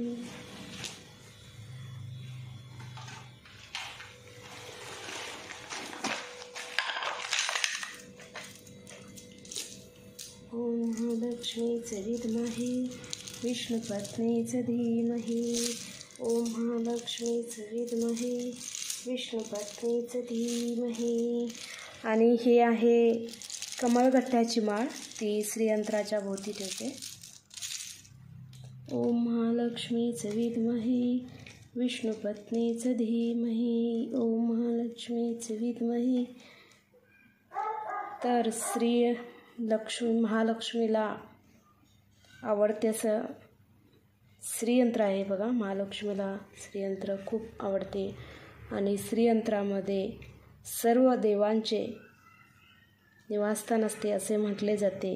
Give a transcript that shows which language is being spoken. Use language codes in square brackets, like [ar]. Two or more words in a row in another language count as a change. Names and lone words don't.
[sa] ओम महालक्ष्मीच विद्महे विष्णुपत्नीच धीमहि। ओम महालक्ष्मीच विद्महे विष्णुपत्नीच धीमहि। [mr] आणि हे आहे कमळगट्ट्याची माळ, ती श्रीयंत्राच्या भोवती ठेवते। [sa] ओम महालक्ष्मीच विद्महे विष्णुपत्नीच धीमहि। ओम महालक्ष्मीच विद्महे। [mr] तर महालक्ष्मीला आवडते असं श्रीयंत्र आहे बघा। महालक्ष्मीला श्रीयंत्र खूप आवडते आणि श्रीयंत्रामध्ये सर्व देवांचे निवासस्थान असते असे म्हटले जाते।